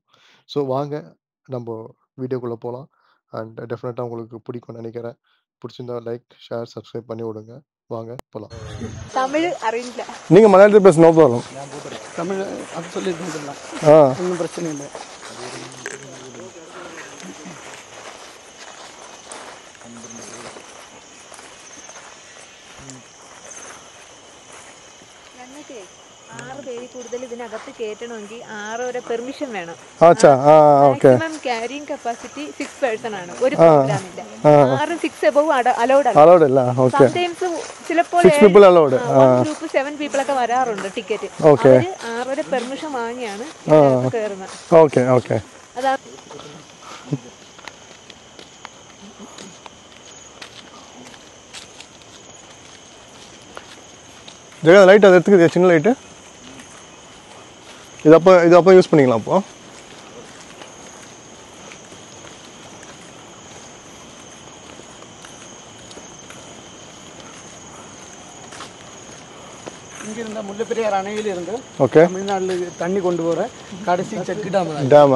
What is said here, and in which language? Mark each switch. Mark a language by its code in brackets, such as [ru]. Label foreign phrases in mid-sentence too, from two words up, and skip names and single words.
[ta] ஸோ வாங்க நம்ம வீடியோக்குள்ளே போகலாம். அண்ட் டெஃபினட்டாக உங்களுக்கு பிடிக்கும்னு நினைக்கிறேன். பிடிச்சிருந்தா [en] like, share, subscribe [ta] பண்ணி விடுங்க. வாங்க போகலாம். [ml] തമിഴ് അറിയല. [ta] நீங்கள் மலையாளத்தில் பேச [en] no problem. [ta] தமிழ் அது சொல்லியிருக்கீங்களா? ஒன்றும் பிரச்சனை இல்லை. [ml] ഞങ്ങൾക്ക് 6 പേര് കൂടുതൽ ഇതിനകത്ത് കയറ്റണമെങ്കിൽ 6 വരെ പെർമിഷൻ വേണം. [en] maximum carrying capacity 6 person [ml] ആണ് ഒരു പ്രോഗ്രാമിന്റെ. 6 [en] above allowed [ml] അല്ല. സംടൈംസ് ചിലപ്പോൾ [en] group 7 people [ml] ഒക്കെ വരാറുണ്ട് ടിക്കറ്റ്. അവര് 6 വരെ പെർമിഷൻ വാങ്ങിയാണ് കയറുന്നത്. അതാ [ta] ஜெகா லைட் அது எடுத்துக்குது, சின்ன லைட்டு இது அப்போ யூஸ் பண்ணிக்கலாம். அப்போ இங்கிருந்த முல்லைப்பெரியார் அணையிலிருந்து தமிழ்நாட்டில் தண்ணி கொண்டு போகிற கடைசி [en] check dam.